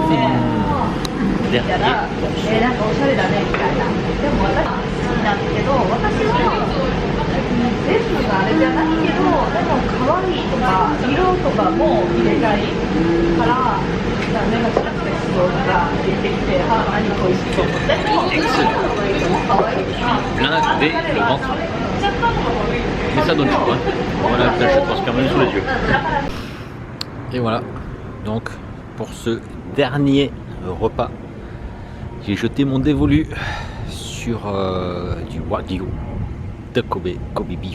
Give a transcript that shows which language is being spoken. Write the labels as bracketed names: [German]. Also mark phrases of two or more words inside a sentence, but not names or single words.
[Japanese] て、見たらなんかおしゃれだねみたいな。でも私好きななんだけど、私は全部があれじゃないけど、でも可愛いとか色とかも入れたいから、なんかシャツテストが出てきて、あ、何これ美味しいと思って、でも可愛いから。 [French] Plein dès le ventre. Mais ça donne chaud, hein. Voilà, putain, je transpire même sous les yeux. Et voilà, donc pour ce dernier repas, j'ai jeté mon dévolu sur du Wagyu de Kobe beef.